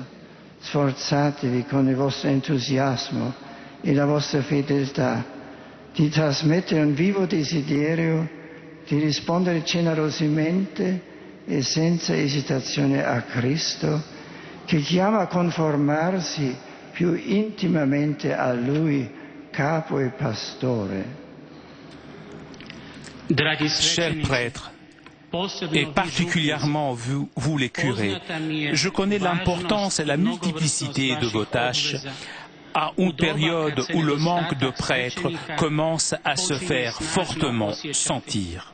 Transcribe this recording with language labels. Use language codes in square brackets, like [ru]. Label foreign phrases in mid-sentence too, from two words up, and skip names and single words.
[it] Sforzatevi con il vostro entusiasmo e la vostra fedeltà di trasmettere un vivo desiderio di rispondere generosamente e senza esitazione a Cristo, che chiama a conformarsi più intimamente a Lui, capo e pastore. [fr] Chers prêtres, et particulièrement vous les curés, je connais l'importance et la multiplicité de vos tâches à une période où le manque de prêtres commence à se faire fortement sentir.